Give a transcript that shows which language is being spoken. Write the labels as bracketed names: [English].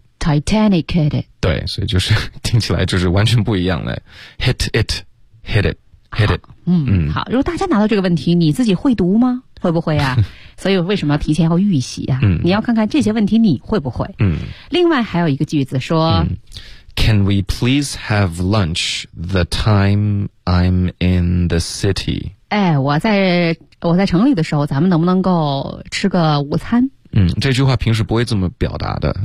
[Chinese] Titanicated，对，所以就是听起来就是完全不一样的 ， [English] hit it， hit it， hit it， [Chinese] 嗯，好，如果大家拿到这个问题，你自己会读吗？会不会啊？所以为什么要提前要预习啊？你要看看这些问题你会不会。另外还有一个句子说 [English] Can we please have lunch the time I'm in the city? [Chinese] 哎，我在城里的时候咱们能不能够吃个午餐？这句话平时不会这么表达的。